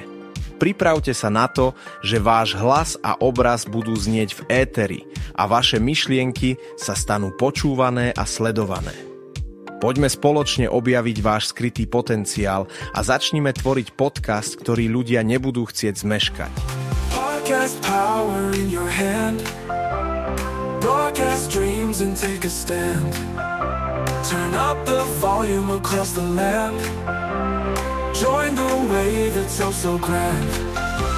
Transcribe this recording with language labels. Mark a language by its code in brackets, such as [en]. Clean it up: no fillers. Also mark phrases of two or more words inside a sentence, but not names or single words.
[sk] Pripravte sa na to, že váš hlas a obraz budú znieť v éteri a vaše myšlienky sa stanú počúvané a sledované. Poďme spoločne objaviť váš skrytý potenciál a začnime tvoriť podcast, ktorý ľudia nebudú chcieť zmeškať. [en] Podcast power in your hand. Broadcast dreams and take a stand. Turn up the volume across the land. Join the wave that's so grand.